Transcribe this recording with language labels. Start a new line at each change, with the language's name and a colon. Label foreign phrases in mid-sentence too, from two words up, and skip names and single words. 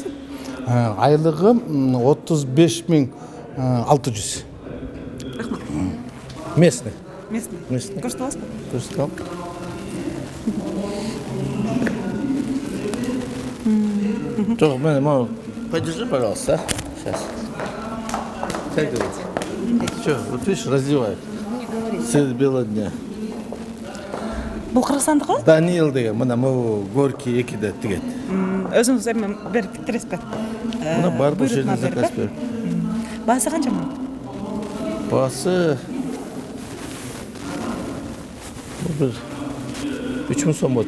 Kyrgyz: Айлыгым 35.600. Рахмат. Местный. Местный. Көрсөтүп аласызбы? Көрсөтөм. Жок, мен могу.
Russian: Подержи, пожалуйста. Сейчас. Как говорится? Что, вот видишь, раздевают. Средь бела дня.
Kyrgyz: Бул Кыргызстандыкы? Даниил деген, мына могу горки 2-де тигет. Өзүңүз эми берип тиктиресизби? Мына бар бул жерден заказ берип. Баасы канча мунун? Баасы бир 3000 сом болот.